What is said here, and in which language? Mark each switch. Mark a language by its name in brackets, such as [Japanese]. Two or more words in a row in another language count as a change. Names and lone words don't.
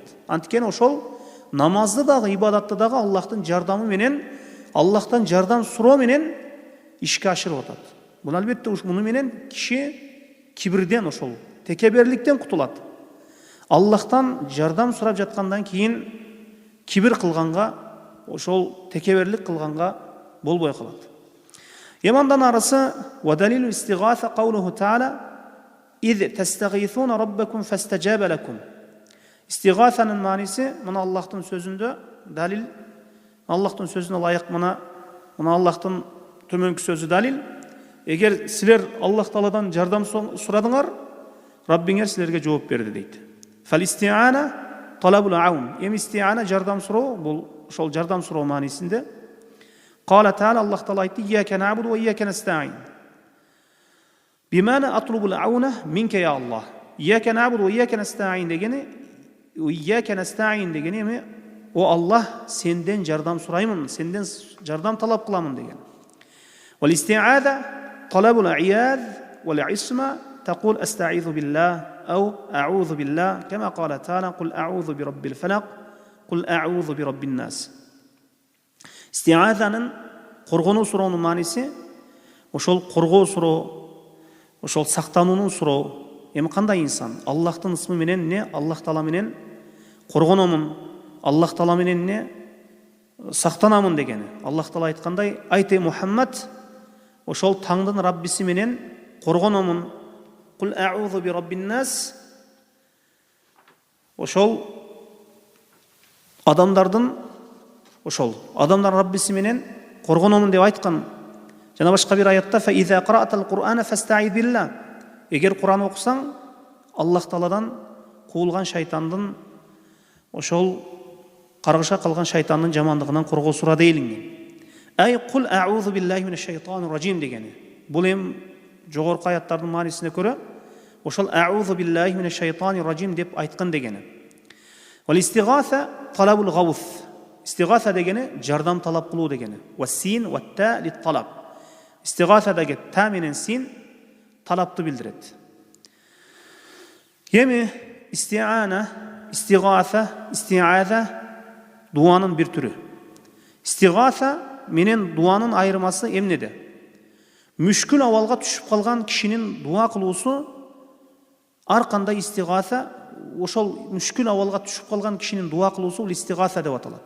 [Kyrgyz] Анткени ошол намазды дагы, ибадатты дагы Аллахтын жардамы менен, Аллахтан жардам суроо менен ишке ашырып атат. Бул албетте муну менен киши кибирден, ошол текеберликтен кутулат. Аллахтан жардам сурап жаткандан кийин кибир кылганга, ошол текеберлик кылганга болбой калат. Эмандан арысы [Arabic] ودليل الاستغاثة قوله تعالى إذ تستغيثون ربكم فاستجاب لكم». [Kyrgyz] Истигасанын мааниси мына Аллахтын сөзүндө далил, Аллахтын сөзүнө ылайык мына Аллахтын төмөнкү сөзү далил. Эгер силер Аллах Тааладан жардам сурадыңар, Раббиңер силерге жооп берди дейт. [Arabic] فالاستعانة طلب العون. [Kyrgyz] Эми истиана жардам суроо, бул ошол жардам суроо маанисинде. [Arabic] قال تعالى, [Kyrgyz] Аллах Таала айтты: [Arabic] «إياك نعبد وإياك نستعين». بمعنى أطلب العون منك يا الله. إياك نعبد وإياك نستعين [Kyrgyz] дегени, [Arabic] إياك نستعين [Kyrgyz] дегени эми о Аллах, сенден жардам сураймын, сенден жардам талап кыламын деген. [Arabic] والاستعاذة طلب العياذ والعصمة تقول أستعيذ بالله أو أعوذ بالله كما قال تعالى قل أعوذ برب الفلق قل أعوذ برب الناس». [Kyrgyz] Истиазанын коргонуу суроонун мааниси ошол коргоо суроо, ошол сактануунун суроо. Эми кандай инсан Аллахтын ысмы менен не Аллах Таала менен коргономун, Аллах Таала менен не сактанамын дегени. Аллах Таала айткандай: «Айт Мухаммад, ошол таңдын Раббиси менен коргономун, [Arabic] قل أعوذ برب الناس». [Kyrgyz] Ошол адамдардын Раббиси менен коргономун деп айткан. Жана башка бир аятта: [Arabic] «فإذا قرأت القرآن فاستعذ بالله». [Kyrgyz] Эгер Кур'ан окусаң, Аллах Тааладан куулган шайтандын, ошол каргыша калган шайтандын жамандыгынан коргоо сура делинген. [Arabic] أي قل أعوذ بالله من الشيطان الرجيم дегени. [Kyrgyz] Бул эм жогорку аяттардын маанисине көрө ошол [Arabic] أعوذ بالله من الشيطان الرجيم [Kyrgyz] деп айткан дегени. [Arabic] والاستغاثة طلب الغوث. [Kyrgyz] Истигаса дегени жардам талап кылуу дегени. [Arabic] والسين والتاء للطلب. [Kyrgyz] Истигаса деги та менен син талапты билдирет. Эми истиана, истиаза дуанын бир түрү. Истигаса менен дуанын айырмасы эмнеде? Мүшкүл абалга түшүп калган кишинин дуа кылуусу, ар кандай истигаса, ошол мүшкүл абалга түшүп калган кишинин дуа кылуусу бул истигаса деп аталат.